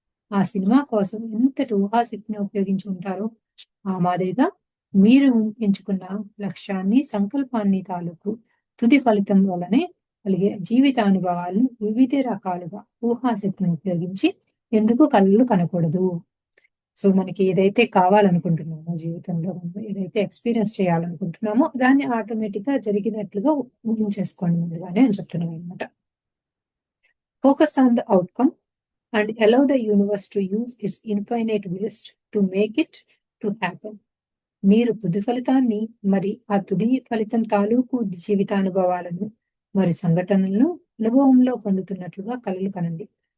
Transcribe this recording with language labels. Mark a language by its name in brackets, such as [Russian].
[Telugu] ఆ సినిమా కోసం ఎంతటి ఊహాశక్తిని ఉపయోగించి ఉంటారో, ఆ మాదిరిగా మీరు ఎంచుకున్న లక్ష్యాన్ని, సంకల్పాన్ని తాలూకు తుది ఫలితం వల్లనే కలిగే జీవితానుభవాలను వివిధ రకాలుగా ఊహాశక్తిని ఉపయోగించి ఎందుకు కలలు కనకూడదు? సో, మనకి ఏదైతే కావాలనుకుంటున్నామో జీవితంలో, మనం ఏదైతే ఎక్స్‌పీరియన్స్ చేయాలనుకుంటున్నామో, దాన్ని ఆటోమేటిక్‌గా జరిగినట్లుగా ఊహించేసుకోండి ముందుగానే అని చెప్తున్నాననమాట. [English] Focus on the outcome and allow the universe to use its infinite wisdom to make it to happen. [Telugu] మీరు తుది ఫలితాన్ని మరి ఆ తుది ఫలితం తాలూకు జీవితానుభవాలను మరి సంఘటనలను అనుభవంలో పొందుతున్నట్లుగా కలలు కనండి.